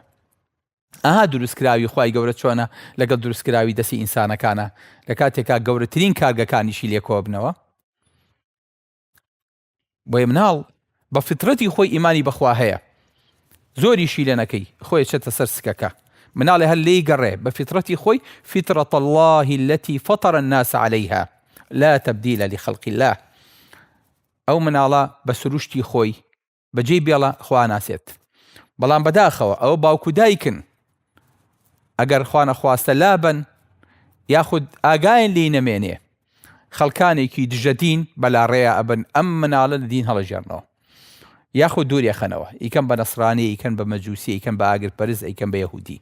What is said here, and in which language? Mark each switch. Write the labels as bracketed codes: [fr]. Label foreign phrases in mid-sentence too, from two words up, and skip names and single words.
[ckb] ئاها دروستکراوی خوای گەورە چۆنە لەگەڵ دروستکراوی دەستی ئینسانەکانە، لە کاتێکا گەورەترین کارگەکانیشی لێ کۆ بنەوە. بۆیە مناڵ بە فترەتی خۆی ئیمانی بەخوا هەیە، زۆریشی لێ نەکەی، خۆی چێتە سەر سکەکە. مناڵێ هەر لێی گەڕێ بە فترەتی خۆی، [ar] فترة الله التي فطر الناس عليها، لا تبديل لخلق الله. [ckb] ئەو مناڵە بە سروشتی خۆی بەجێ بێڵە خوا ناسێت، بەڵام بەداخەوە ئەوە باوکو دایکن ئەگەر خوا نەخواستە لابن یاخود ئاگایان لێی نەمێنێ خەڵکانێکی دژەدین بەلاڕێیە ئەبن ئەم مناڵە لە دین هەڵەژێڕنەوە یاخود دووری خەنەوە، ئیکەن بە نەسرانی، ئیکەن بە مەجووسی، ئیکەن بە ئاگرپەرست، ئیکەن بە یەهودی.